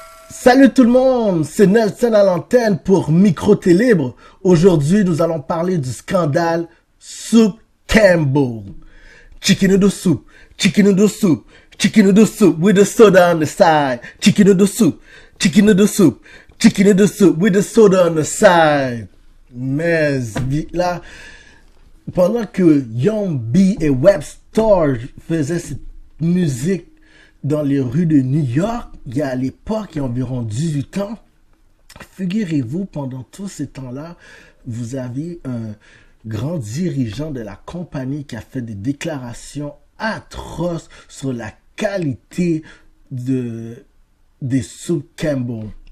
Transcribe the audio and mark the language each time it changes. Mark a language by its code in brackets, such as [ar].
[fr] Salut tout le monde, c'est Nelson à l'antenne pour Micro-T Libre. Aujourd'hui, nous allons parler du scandale Soup Campbell. [en] Chicken noodle soup, chicken noodle soup, chicken noodle soup with the soda on the side. Chicken noodle soup, chicken noodle soup, chicken noodle soup with the soda on the side. [fr] Mais là, pendant que Young B et Webster faisaient cette musique dans les rues de New York, il y a à l'époque, il y a environ 18 ans, figurez-vous, pendant tous ces temps-là, vous aviez un grand dirigeant de la compagnie qui a fait des déclarations atroces sur la qualité des soupes Campbell.